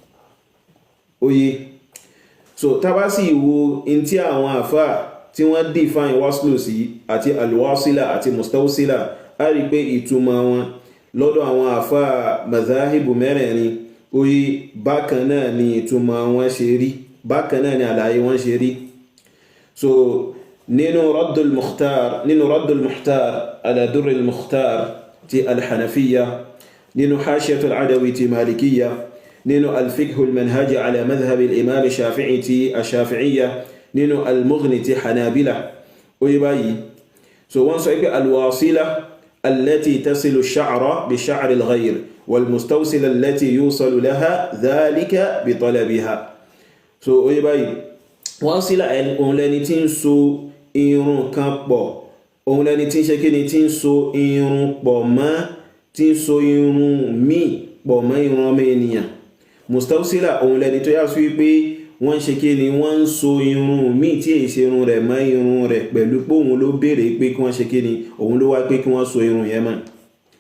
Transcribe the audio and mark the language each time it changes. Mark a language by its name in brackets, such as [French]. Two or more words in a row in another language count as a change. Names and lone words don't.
[Yoruba] Oye, so tábá sì wo in tí àwọn àfáà tí wọ́n define waslu sí àti alwasila àti mustawsila, a rí pé ìtumọ̀ wọn lọ́dọ̀ àwọn àfáà mazahibu mẹ́rẹ̀ẹ̀rin, oye bákan náà ni ìtumọ̀ wọn ṣe rí, bákan náà ni àlàyé wọn ṣe rí. So nínú Raddul Mukhtar ala Durril Mukhtar ti al-Hanafiyya, nínú Hashiyatul Adawi ti Malikiyya, nínú al-Fiqhul Manhaji ala madhhab al-Imam Shafi'i ti ash-Shafi'iyya, nínú al-Mughni ti Hanabila. Oye báyìí, so wọ́n sọ pé [Arabic] الواصلة التي تصل الشعر بشعر الغير والمستوصلة التي يوصل لها ذلك بطلبها. [Yoruba] So oye báyìí, wasila òun lẹni tí ń so irun kan pọ̀, òun lẹni tí ń ṣe kíni, tí ń so irun pọ̀ mọ́, tí ń so irun míì pọ̀ mọ́ irun ọmọ ènìyàn. Mustawsila òun lẹni tó yá sí pé wọ́n ṣe kí ni, wọ́n ń so irun míì tí èyí ṣe irun rẹ̀ mọ́ irun rẹ̀ pẹ̀lú pé òun ló béèrè pé kí wọ́n ṣe kí ni, òun ló wá pé kí wọ́n so irun yẹn mọ́.